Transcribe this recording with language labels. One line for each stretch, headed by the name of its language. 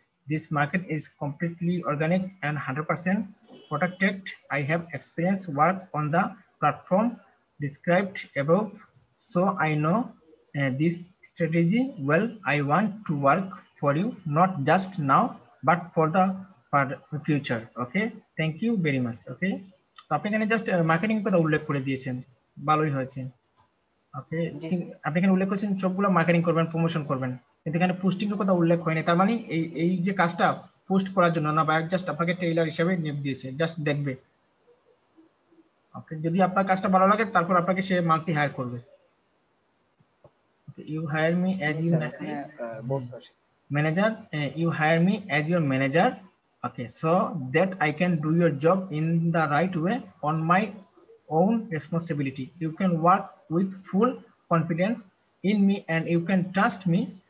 English: This market is completely organic and 100% protected. I have experience work on the platform described above, so I know this strategy well. I want to work for you, not just now, but for the future. Okay, thank you very much. Okay,
Bangla: তো আপনি এখানে just marketing কথা উল্লেখ করে দিয়েছেন, ভালোই হয়েছে। ওকে, জি sir. আপনি এখানে উল্লেখ করেছেন সবগুলো মার্কেটিং করবেন, প্রমোশন করবেন, কিন্তু এখানে পোস্টিং এর কথা উল্লেখ হয়নি। তার মানে এই যে কাজটা পোস্ট করার জন্য না, বায়ার জাস্ট আপনাকে টেইলার হিসেবে নিয়োগ দিয়েছে, জাস্ট দেখবে। ওকে, যদি আপনার কাজটা ভালো লাগে তারপর আপনাকে সে মান্থলি হায়ার করবে।
English: you hire me as
Bangla: G
English: you
Bangla: sir, এখানে বলছে।
English: manager, you hire me as your manager, okay, so that I can do your job in the right way on my own responsibility. You can work with full confidence in me and you can trust me.